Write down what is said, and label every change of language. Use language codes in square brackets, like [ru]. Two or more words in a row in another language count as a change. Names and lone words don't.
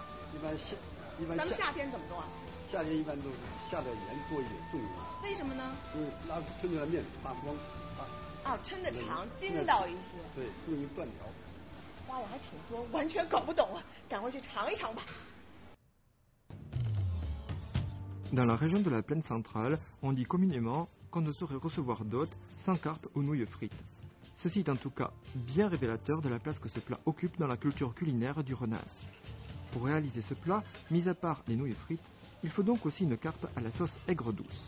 [zh] 咱们夏天怎么做啊？夏天一般都是下的盐多一点，重一点。为什么呢？因为抻出来面发光啊，抻的长，筋道一些。对，容易断条。花样还挺多，完全搞不懂啊！赶快去尝一尝吧。 [fr] Dans la région de la plaine centrale, on dit communément qu'on ne saurait recevoir d'hôtes sans carpe ou nouilles frites. Ceci est en tout cas bien révélateur de la place que ce plat occupe dans la culture culinaire du Henan. Pour réaliser ce plat, mis à part les nouilles frites, il faut donc aussi une carpe à la sauce aigre douce.